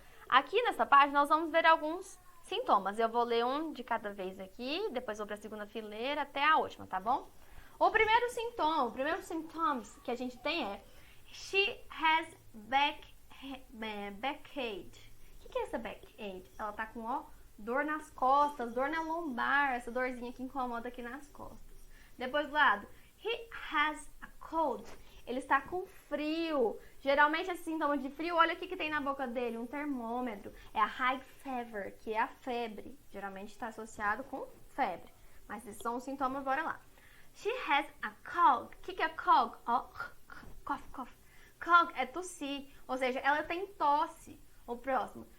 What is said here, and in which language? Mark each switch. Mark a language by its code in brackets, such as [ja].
[pt] Aqui nessa página nós vamos ver alguns sintomas. Eu vou ler um de cada vez aqui, depois vou para a segunda fileira até a última, tá bom? O primeiro sintomas que a gente tem é [en] she has backache. [pt] O que é essa backache? Ela tá com, ó, dor nas costas, dor na lombar, essa dorzinha que incomoda aqui nas costas. Depois do lado, [en] he has a cold. [pt] Ele está com frio. Geralmente esse sintoma de frio, olha o que tem na boca dele, um termômetro. É a [en] high fever, [pt] que é a febre. Geralmente está associado com febre. Mas esses são os sintomas, bora lá. [en] She has a cold. [pt] O que é cold? Oh, cough, cough. Cough é tossir, ou seja, ela tem tosse. O próximo.